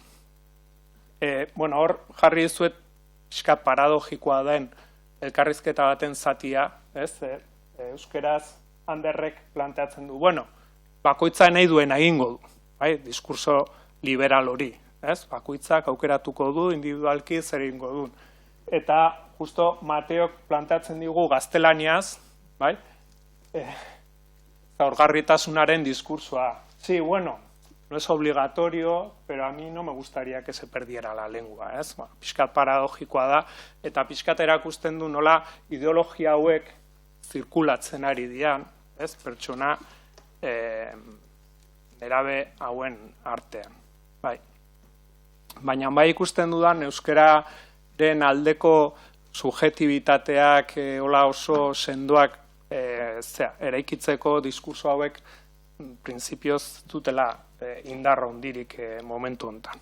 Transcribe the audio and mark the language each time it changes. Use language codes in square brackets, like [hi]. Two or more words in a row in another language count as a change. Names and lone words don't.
[eu] Hor jarri dizuet pixkat paradogikoa den elkarrizketa baten zatia, euskeraz Anderrek planteatzen du, bakoitza nahi duen egingo du, diskurso liberal hori, bakoitzak aukeratuko du, individualki zer egingo du. Eta justo Mateok planteatzen digu gaztelaniaz, zaurgarritasunaren diskursoa. [es] Sí, no es obligatorio, pero a mí no me gustaría que se perdiera la lengua, [eu] ez? Pixkat paradogikoa da, eta pixkat erakusten du nola ideologia hauek zirkulatzen ari dian, ez? Pertsona nerabe hauen artean. Baina ikusten dudan euskararen aldeko subjetibitateak oso sendoak eraikitzeko diskurso hauek printzipioz dutela indarra hondirik momentu honetan.